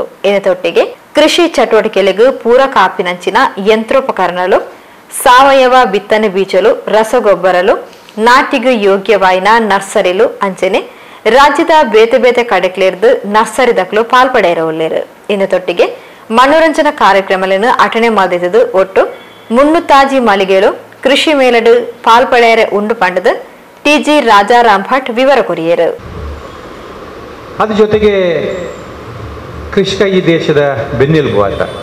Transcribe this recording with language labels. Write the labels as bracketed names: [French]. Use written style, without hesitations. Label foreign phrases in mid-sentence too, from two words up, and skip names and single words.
[Tulu] ಇದರೊಟ್ಟಿಗೆ ಕೃಷಿ ಚಟುವಟಿಕೆಗಳಿಗೂ ಪೂರಕ ಆಪಿನಂಚಿನ ಯಂತ್ರೋಪಕರಣಗಳು, ಸಾವಯವ ಬಿತ್ತನೆ ಬೀಜಲು, ರಸಗೊಬ್ಬರಲು, ನಾಟಿಗೂ ಯೋಗ್ಯವಾಯಿನ ನರ್ಸರಿಲು ಅಂಚನೆ ರಾಜ್ಯದ ಬೇತೆ ಬೇತೆ ಕಡೆಕ್ಲಿರ್ದು ನರ್ಸರಿ ದಕ್ಕಲು ಪಾಲ್ಪಡೆಯಿರವುಳ್ಳೇರು. [Kannada] ಇದರೊಟ್ಟಿಗೆ ಮನೋರಂಜನಾ ಕಾರ್ಯಕ್ರಮಗಳನ್ನು ಅಟೆಂಡ್ ಮಾಡಿದ್ದು ಒಟ್ಟು 300 ಮಳಿಗೆಗಳು [Tulu] ಕೃಷಿ ಮೇಳಡು ಪಾಲ್ಪಡೆಯರೆ ಉಂಡು ಪಂಡದು TG ರಾಜಾರಾಮ್ ಭಟ್ ವಿವರ ಕೊರಿಯರು. [Kannada] ಅದ್ರ ಜೊತೆಗೆ ಕೃಷಿಕ ಈ ದೇಶದ ಬೆನ್ನೆಲುಬು ಆತ.